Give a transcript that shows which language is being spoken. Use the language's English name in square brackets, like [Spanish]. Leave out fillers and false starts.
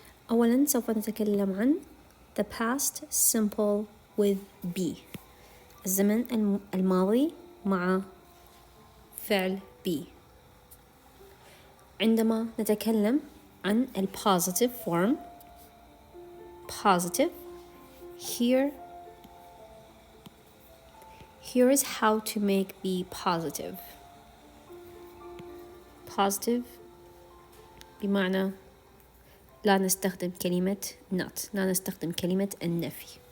[Arabic] أولاً سوف نتكلم عن [English] the past simple with be، [Arabic] الزمن الماضي مع فعل be. عندما نتكلم عن ال [English] positive form، positive, here is how to make be positive. [Arabic] positive بمعنى لا نستخدم كلمة not، لا نستخدم كلمة النفي.